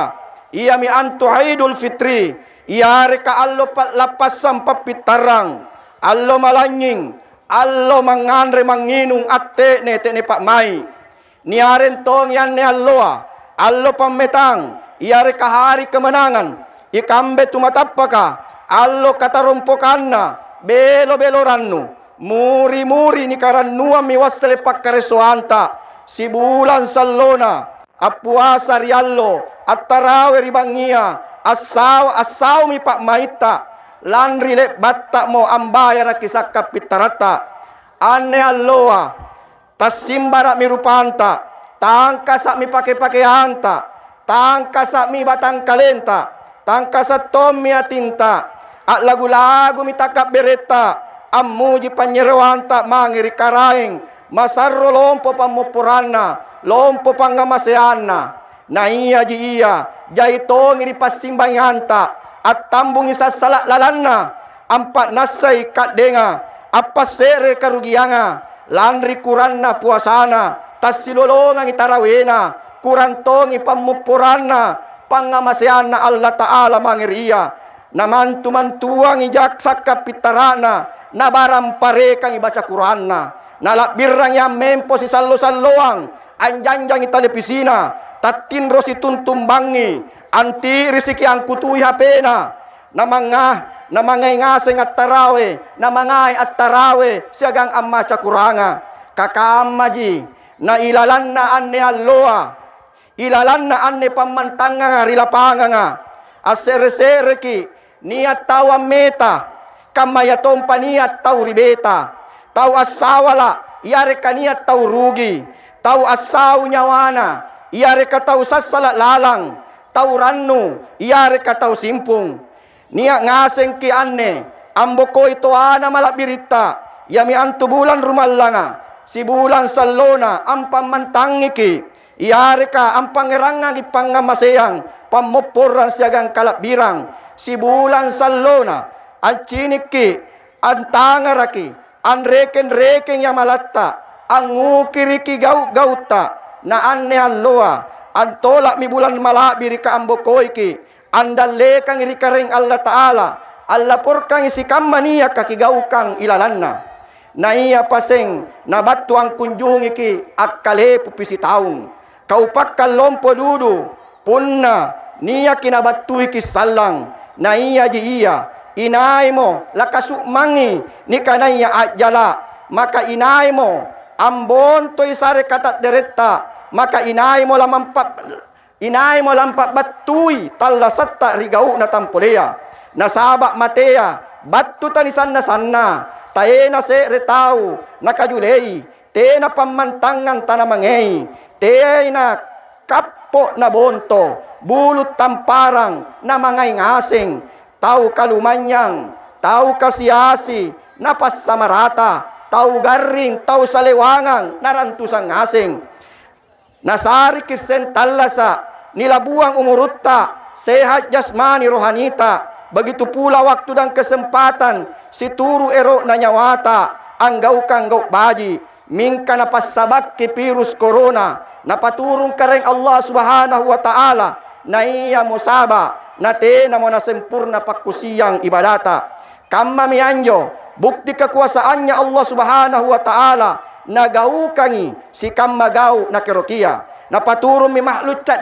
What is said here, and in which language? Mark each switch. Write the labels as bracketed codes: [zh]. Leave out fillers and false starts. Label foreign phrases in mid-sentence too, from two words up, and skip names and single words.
[mak] Ia mi antu Idul Fitri, ia reka allo lapasam papitarang, allo malanying, allo manganre manginung atte ne pak mai. Niaren tong yan ne alloa, allo pametang, ia reka [id] hari kemenangan, [mak] ikambe tumatapaka, allo katarumpokanna, belo rannu, muri ni karannuam mi wasle pakkaresoanta, si bulan sallona, apuasa riallo, at-tarawe ribangia, asaw mi pak maita, lanri le batta mo ambaya kisah kapitarata, ane alloa, tasimbara mi rupanta, tangka sak mi pake-pakeanta, tangka sak mi batang kalenta, tangka sa tom mi atinta, at lagu-lagu mi takap bereta, amuji panyerwanta mangiri karaing, masarro lompo pamupurana, lompo pangamaseana, na iya ji iya, jaito ngiri pasimbayanta, at tambung isa salak lalanna, ampat nasay kadenga, apa sere karugianga, landri kuranna puasana, tas silolongang itarawena, kurantongi pamupurana, pangamaseana Allah Ta'ala mangiriya, naman tumantuang ijaksak kapitarana, nabaram parekang ibaca Quranna, nalakbirang yang mempo si sallo-salloang, anjanjang itelevisina, tatinro si tuntumbangi, anti risiki ang kutuy hapena, namangay ngaseng at tarawe, namangay at tarawe, siagang amma cakuranga, kakamaji, na ilalan na anne alloa, ilalan na anne pamantanga rilapanga nga, asere-sere ki, niat tawa meta, kamayatong paniat tau ribeta, tau asawala, iyare kaniat tau rugi, tau asaw nyawana, iyare ka tau sasala lalang, tau rannu, iyare ka tau simpung, niya ngaseng ki anne, amboko ito ana malabirita, yami antu bulan rumallanga, si bulan salona, ang pamantangi ki, Iareka ang pangerangan ipangamaseyang pamoporan siagang kalap birang si bulan salona ang ciniki ang tangaraki ang reken-reken yang malatta ang ngukiriki gauta na anne alloa ang tolak mi bulan malabiri ka ambokoiki ang dalekang irikareng Allah Ta'ala Allah porkang isikam maniya kakigaukang ilalanna na iya paseng nabattu ang kunjungi ki akkale pupisi taung kaupak kalompo dudu punna niya kinabattui ki sallang na iya ji iya inay mo lakasuk mangi ni kanaya ajala maka inay mo ambon toy sare katat deretta maka inay mo lampat battui talla satta rigau na tampolea nasabak matea battu tanisan na sanna taena se retau nakajulei tena pamantangan tanamangei tena kappo na bonto bulut tamparang na mga ngasing tau kalumanyang tau kasiasi napas samarata tau garing tau salewangang narantusang ngasing nasari kisen tallasa nilabuang umurutta [id] sehat jasmani [mak] rohanita [id] begitu pula waktu dan kesempatan [mak] si turu ero na nyawata ang gaukang gauk baji mingka napasabak ki [id] virus corona [mak] napaturong kareng Allah [ar] سبحانه وتعالى [mak] na iya musaba na tena mo na sempurna pakusiyang ibadata kamma mianjo [id] bukti kekuasaannya [mak] Allah [ar] سبحانه وتعالى [mak] na gaukangi si kamma gau na kerokia napaturong mi mahlut cat